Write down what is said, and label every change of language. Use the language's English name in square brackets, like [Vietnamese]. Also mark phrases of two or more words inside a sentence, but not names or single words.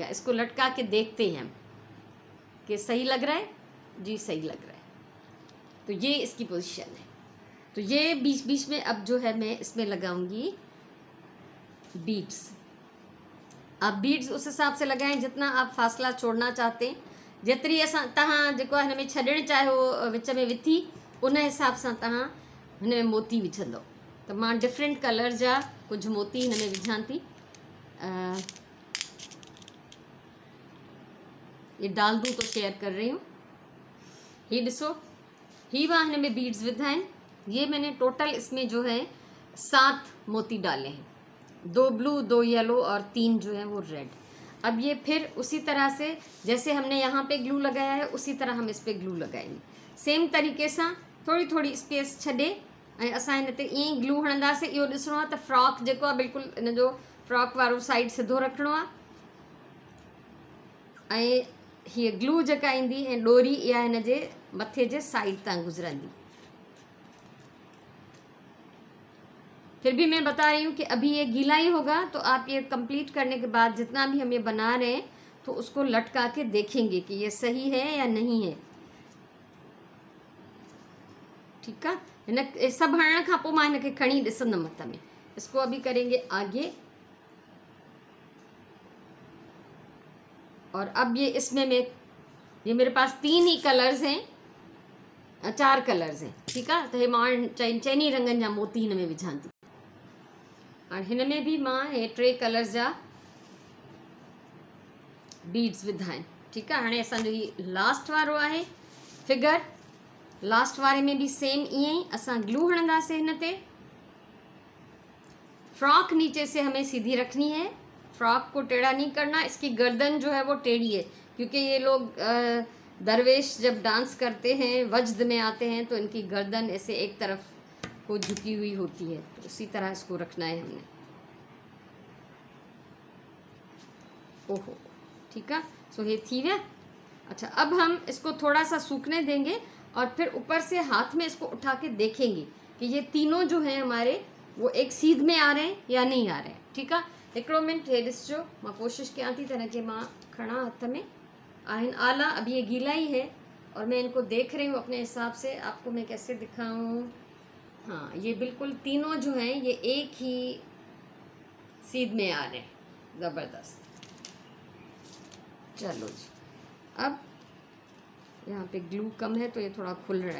[Hindi] इसको लटका के देखते हैं हम कि सही लग रहा है। जी सही लग रहा है। तो ये इसकी पोजीशन है। तो ये बीच बीच में अब जो है मैं इसमें लगाऊंगी बीड्स। आप बीड्स उस हिसाब से लगाएं जितना आप फासला छोड़ना चाहते हैं। [Sindhi] जेतिरी असां तव्हां जेको आहे हिन में छॾणु चाहियो विच में विथी उन हिसाब सां तव्हां हिन में मोती विझंदव। तो मां डिफरेंट कलर जा कुझु मोती हिन में विझां थी। [Hindi] ये डाल दूँ तो शेयर कर रही हूँ। [Sindhi] ये ॾिसो, ही मां हिन में बीड्स विधा आहिनि। [Hindi] ये मैंने टोटल इसमें जो है 7 मोती डाले हैं, 2 ब्लू, 2 येलो और 3 जो है वो रेड। अब ये फिर उसी तरह से जैसे हमने यहाँ पे ग्लू लगाया है उसी तरह हम इस पे ग्लू लगाएंगे। [Sindhi] सेम तरीक़े सां थोड़ी थोड़ी स्पेस छॾे ऐं असां हिन ते ईअं ई ग्लू हणंदासीं। इहो ॾिसणो आहे त फ्रॉक जेको आहे बिल्कुलु इन जो फ्रॉक वारो साइड सिधो रखिणो आहे ऐं हीअ ग्लू जेका ईंदी ऐं डोरी इहा हिन जे मथे जे साइड तां गुज़रंदी। [Hindi] फिर भी मैं बता रही हूँ कि अभी ये गीला ही होगा। तो आप ये कंप्लीट करने के बाद जितना भी हम ये बना रहे हैं तो उसको लटका के देखेंगे कि ये सही है या नहीं है। ठीक है, [Sindhi] हिन सब हणण खां पोइ मां हिनखे खणी ॾिसंदमि हथ में। [Hindi] इसको अभी करेंगे आगे। और अब ये इसमें मैं ये मेरे पास 3 ही कलर्स हैं, 4 कलर्स हैं। [Sindhi] ठीक है, तो हे मां चइनी रंगनि जा मोती हिन में विझां थी। और हिन में भी मां हे 3 कलर्स जा बीड्स विधा आहिनि। [Hindi] ठीक है, [Sindhi] हाणे असांजो ही लास्ट वारो आहे फिगर। लास्ट वारे में भी सेम ईअं ही असां ग्लू हणंदासीं हिन ते। [Hindi] फ्रॉक नीचे से हमें सीधी रखनी है, फ्रॉक को टेढ़ा नहीं करना। इसकी गर्दन जो है वो टेढ़ी है क्योंकि ये लोग दरवेश जब डांस करते हैं, वज्द में आते हैं, तो इनकी गर्दन ऐसे एक तरफ को झुकी हुई होती है। तो उसी तरह इसको रखना है हमने। ओहो, ठीक है। सो ये थी गया। अच्छा, अब हम इसको थोड़ा सा सूखने देंगे और फिर ऊपर से हाथ में इसको उठा के देखेंगे कि ये तीनों जो हैं हमारे वो एक सीध में आ रहे हैं या नहीं आ रहे हैं। ठीक है, [Sindhi] हिकिड़ो मिनट हे ॾिसजो, मां कोशिशि कयां थी त हिनखे मां खणा हथ में। आहिनि आला, [Hindi] अभी ये गीला ही है और मैं इनको देख रही हूँ अपने हिसाब से। आपको मैं कैसे दिखाऊं? हाँ, ये बिल्कुल तीनों जो हैं ये एक ही सीध में आ रहे हैं। ज़बरदस्त। चलो जी, अब यहाँ पे ग्लू कम है तो ये थोड़ा खुल रहा है।